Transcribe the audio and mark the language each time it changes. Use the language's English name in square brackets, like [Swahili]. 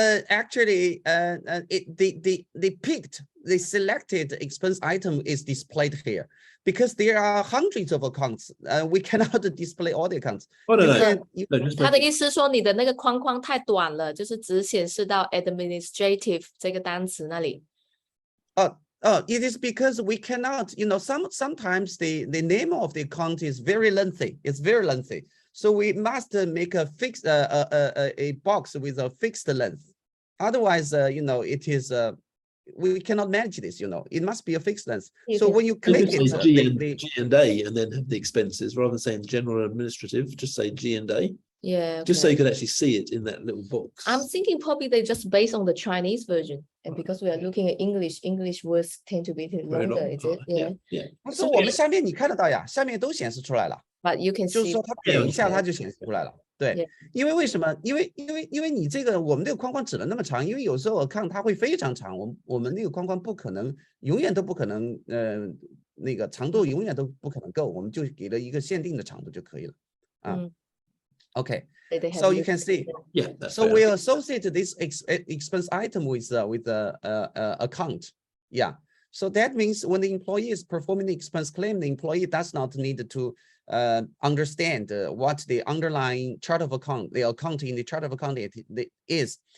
[English] Actually, the selected expense item is displayed here because there are hundreds of accounts. We cannot display all the accounts. Oh, no, no. [Chinese] 他的意思说，你的那个框框太短了，就是只显示到 administrative 这个单词那里。 [English] It is because we cannot, you know, sometimes the name of the account is very lengthy. It's very lengthy. So we must make a fixed a box with a fixed length. Otherwise, you know, it is we cannot manage this. You know, it must be a fixed length. So when you click it, G and A, and then have the expenses rather than saying general and administrative. Just say G and A. Yeah. Just so you could actually see it in that little box. I'm thinking probably they just based on the Chinese version, and because we are looking at English words tend to be longer. Is it? Yeah. [Chinese] 不是我们下面你看得到呀，下面都显示出来了。 [English] But you can [Chinese] 就是 [English] see. [Chinese] 说它点一下它就显示出来了。对，因为为什么？因为你这个我们这个框框只能那么长，因为有时候看它会非常长，我们那个框框不可能永远都不可能那个长度永远都不可能够，我们就给了一个限定的长度就可以了啊。 [English] Okay, so you can see. Yeah. So we associate this expense item with the account. Yeah. So that means when the employee is performing the expense claim, the employee does not need to understand what the underlying chart of account, the account in the chart of account is.